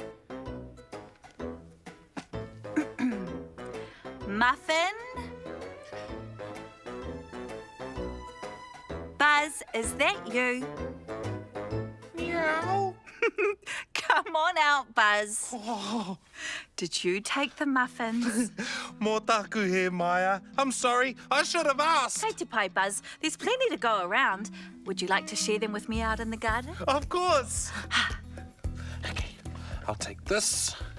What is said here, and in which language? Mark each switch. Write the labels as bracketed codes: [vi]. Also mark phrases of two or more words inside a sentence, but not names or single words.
[en] Muffin? Buzz, is that you? Meow. Come on out, Buzz. Did you take the muffins? [mi] Mō taku he, [en] Maya. I'm sorry. I should have asked. [mi] Kei te pai, Buzz. [en] There's plenty to go around. Would you like to share them with me out in the garden? Of course. Okay, I'll take this.